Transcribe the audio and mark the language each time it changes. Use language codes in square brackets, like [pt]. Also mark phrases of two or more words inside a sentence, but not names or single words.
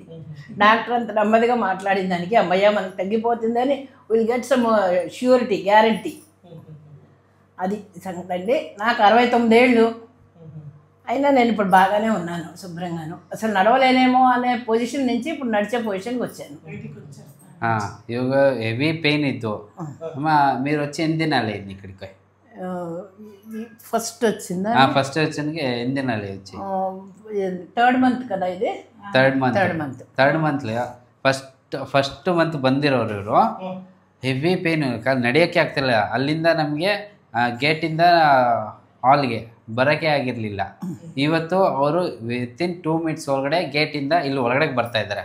[te] డాక్టర్ అంత నెమ్మదిగా మాట్లాడిన దానికి అమ్మయ్య మనకు తగ్గిపోతుందని [en] will get some surety, guarantee. [te] అది సంగతి అండి. నాకు 69 ఏళ్ళు అయినా నేను ఇప్పుడు బాగానే ఉన్నాను, శుభ్రంగాను. అసలు నడవలేనేమో అనే పొజిషన్ నుంచి ఇప్పుడు నడిచే పొజిషన్కి వచ్చాను. [kn] ಇವಾಗ [en] heavy pain [kn] ಇತ್ತು ಅಮ್ಮ. [te] మీరు వచ్చి ఎన్ని దినాలు అయింది ఇక్కడికి? ఫస్ట్ వచ్చిందా? ఫస్ట్ వచ్చినకి ఎన్ని దినాలు వచ్చి? [en] 3rd month [te] కదా ఇది. [en] third monthly first month [kn] ಬಂದಿರೋರು ಇವರು. [en] heavy pain, [kn] ನಡೆಯೋಕ್ಕೆ ಆಗ್ತಿಲ್ಲ. ಅಲ್ಲಿಂದ ನಮಗೆ ಗೇಟಿಂದ ಹಾಲ್ಗೆ ಬರೋಕ್ಕೆ ಆಗಿರಲಿಲ್ಲ. ಇವತ್ತು ಅವರು [en] within 2 minutes [kn] ಒಳಗಡೆ ಗೇಟಿಂದ ಇಲ್ಲಿ ಒಳಗಡೆ ಬರ್ತಾ ಇದ್ದಾರೆ.